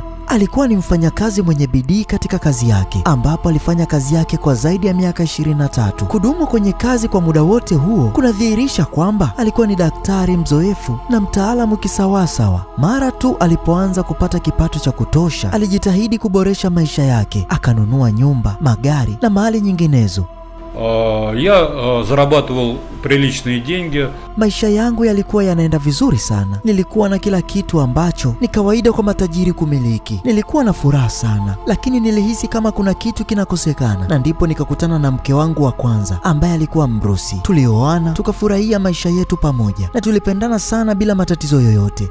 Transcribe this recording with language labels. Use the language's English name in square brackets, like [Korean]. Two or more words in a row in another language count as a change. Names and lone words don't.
[Swahili] Alikuwa ni mfanyakazi mwenye bidii katika kazi yake, ambapo alifanya kazi yake kwa zaidi ya miaka 23. Kudumu kwenye kazi kwa muda wote huo kunadhihirisha kwamba alikuwa ni daktari mzoefu na mtaalamu kisawasawa. Mara tu alipoanza kupata kipato cha kutosha, alijitahidi kuboresha maisha yake, akanunua nyumba, magari na mali nyinginezo. [Russian] Я зарабатывал приличные деньги. [Swahili] Maisha yangu yalikuwa yanaenda vizuri sana. Nilikuwa na kila kitu ambacho ni kawaida kwa matajiri kumiliki. Nilikuwa na furaha sana, lakini nilihisi kama kuna kitu kinakosekana. Na ndipo nikakutana na mke wangu wa kwanza ambaye alikuwa Mrusi. Tulioana, tukafurahia maisha yetu pamoja na tulipendana sana bila matatizo yoyote.